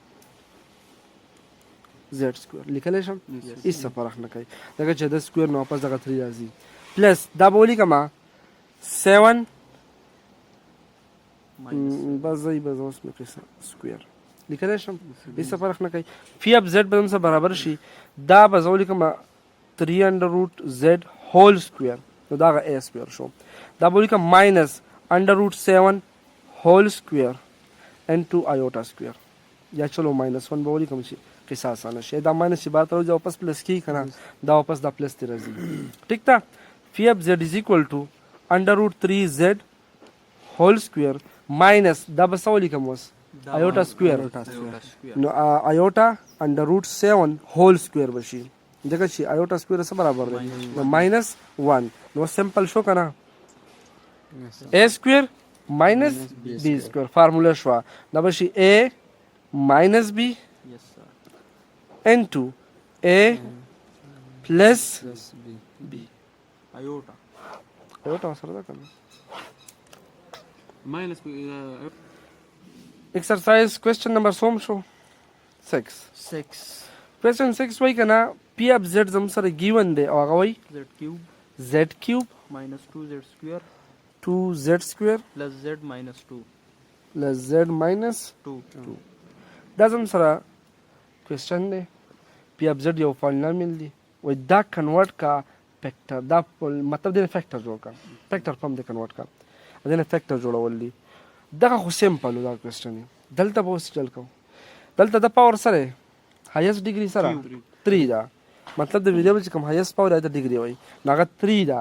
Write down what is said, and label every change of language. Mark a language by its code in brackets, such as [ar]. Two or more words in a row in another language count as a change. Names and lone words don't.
[en] z square [ps] لیکلی شم هېڅ څه فرق نه کوي ځکه چې د سکویر نه واپس دغه 3 راځي پلس دا به ولیکم 7 بس ځای به زه اوس مې کړئ سکویر لیکلی شم هېڅ څه فرق نه کوي [en] phi of z [ps] به هم سره برابر شي دا به زه ولیکم 3 [en] under root z whole square [ps] نو دا هغه [en] a square [ps] شو دا به ولیکم [en] minus under root 7 whole square into iota square. [ps] یا چلو -1 به ولیکم چې قصه اسانه شي. دا ماینس چې بار ته راځي واپس پلس کېږي که نه، دا واپس دا پلس ته راځي. ټیک ده. [en] phi of z is equal to √3z whole square minus [ps] دا به څه ولیکم اوس [en] iota square. [ps] نو [en] iota √7 whole square [ps] به شي ځکه چې [en] iota square [ps] څه برابر دی نو -1. نو سمپل شو که نه، [en] a square minus b square [ps] فارموله شوه. دا به شي [en] a minus b Yes, sir. into a plus B. Iota. [ps] ایوټا سره ده که نه. [en] Minus exercise question number [ps] سوم شو [en] 6. 6. [ps] question 6 وایي که نه [en] p of z [ps] زموږ سره given دی او هغه وایي [en] Z cube z cube minus 2Z square 2z square plus Z minus 2. plus z minus 2. [ps] دا زموږ سره question دی. p of z یو پالینامیل دی وایي دا کنورټ کا فیکټر، دا مطلب دی فیکټر جوړ کا، [en] factor form [ps] دی کنورټ کا، دینه فیکټر جوړول دي. دغه خو سیمپل دا کوېسچن دی. دلته به اوس چل کوو. دلته د پاور سره [en] highest degree [ps] سره 3 ده، مطلب د ویریبل چې کوم [en] highest power [ps] دی د ډیګري وایي نو هغه 3 ده.